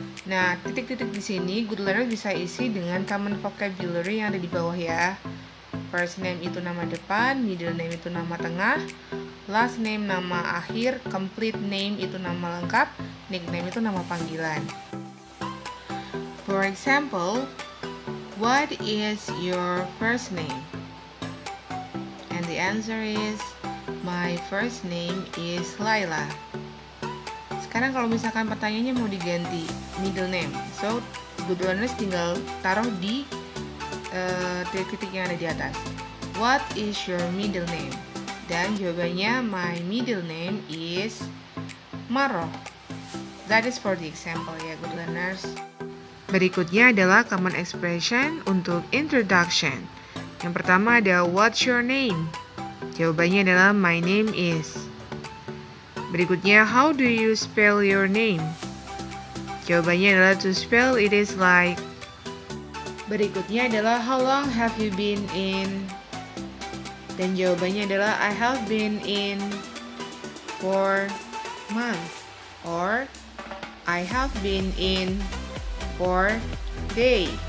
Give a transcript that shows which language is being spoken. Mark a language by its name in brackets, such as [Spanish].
[Indonesian] Nah, titik-titik di sini [English] good learners [Indonesian] bisa isi dengan common vocabulary yang ada di bawah ya. First name itu nama depan, middle name itu nama tengah, last name nama akhir, complete name itu nama lengkap, nickname itu nama panggilan. [English] For example, what is your first name? And the answer is, my first name is Laila. [Indonesian] Sekarang kalau misalkan pertanyaannya mau diganti middle name, [English] so good learners [Indonesian] tinggal taruh di titik-titik yang ada di atas. [English] What is your middle name? [Indonesian] Dan jawabannya [English] my middle name is Maro. That is for the example ya good learners. [Indonesian] Berikutnya adalah common expression untuk introduction. Yang pertama ada [English] what's your name? [Indonesian] Jawabannya adalah [English] my name is. [Indonesian] Berikutnya [English] how do you spell your name? [Indonesian] Jawabannya adalah [English] to spell it is like. [Indonesian] Berikutnya adalah [English] how long have you been in? [Indonesian] Dan jawabannya adalah [English] I have been in for months or I have been in for day.